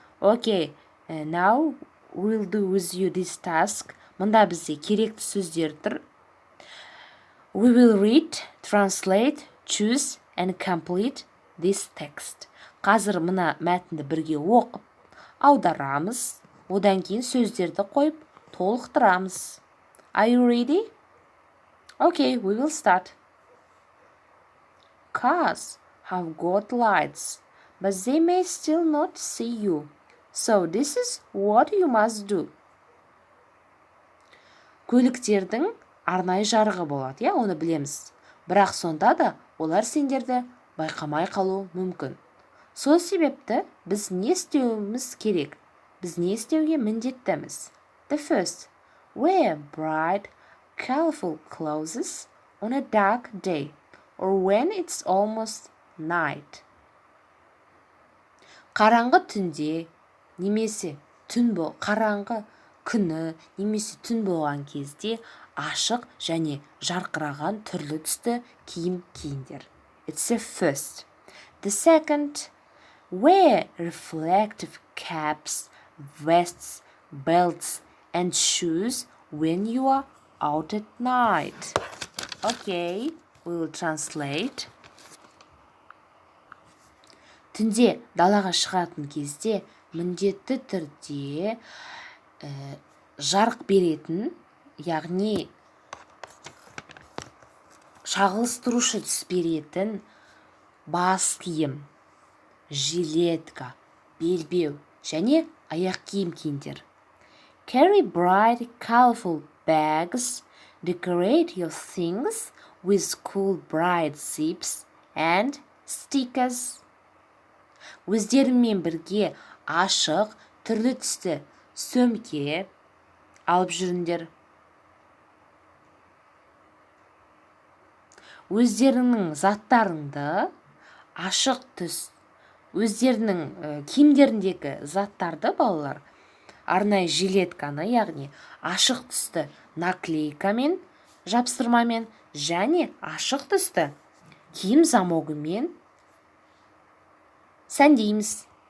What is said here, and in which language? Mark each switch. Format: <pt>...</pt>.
<en>Okay, now we'll do with you this task.</en> <kk>Мұнда бізде керекті сөздер тұр.</kk> <en>We will read, translate, choose and complete this text.</en> <kk>Қазір мына мәтінді бірге оқып, аударамыз. Одан кейін сөздерді қойып, толықтырамыз.</kk> <en>Are you ready? Okay, we will start. Cars have got lights, but they may still not see you. So this is what you must do.</en> <kk>Көліктердің арнайы жарығы болады, оны білеміз. Бірақ сонда да олар сендерді байқамай қалу мүмкін. Сол себепті біз не істеуіміз керек? Біз не істеуге міндеттіміз?</kk> <en>The first, wear bright, colorful clothes on a dark day or when it's almost night.</en> <kk>Қараңғы түнде немесе қараңғы күні немесе түн болған кезде ашық және жарқыраған түрлі түсті киім киіңдер.</kk> <en>It's the first. The second, wear reflective caps, vests, belts and shoes when you are out at night. Okay, we will translate.</en> <kk>түнде далаға шығатын кезде міндетті түрде жарық беретін, яғни шағылыстырушы түс беретін бас киім, жилетка, белбеу және аяқ киім киіңдер.</kk> <en>Carry bright, colorful bags. Decorate your things with cool bright zips and stickers.</en> <kk>Өздеріңмен бірге ашық, түрлі түсті сөмке алып жүріңдер. Өздеріңнің заттарыңды ашық түс, өздерінің киімдеріндегі заттарды балалар арнайы жилетканы, яғни ашық түсті наклейкамен, жапсырмамен және ашық түсті киім замогымен сәндейміз.</kk>